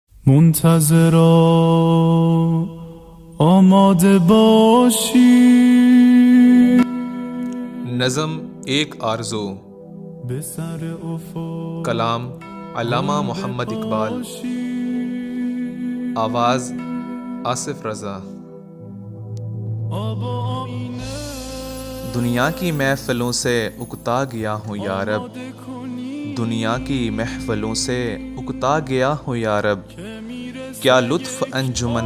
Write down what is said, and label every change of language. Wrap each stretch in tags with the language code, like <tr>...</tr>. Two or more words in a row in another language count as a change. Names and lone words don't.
<fa>منتظرا آماده باشی.</fa> <ur>نظم ایک آرزو،</ur> <fa>به سر افق</fa> <ur>کلام علامہ محمد اقبال، آواز آصف رضا۔ دنیا کی محفلوں سے اکتا گیا ہوں یارب، دنیا کی محفلوں سے اکتا گیا ہوں یارب، کیا لطف انجمن</ur>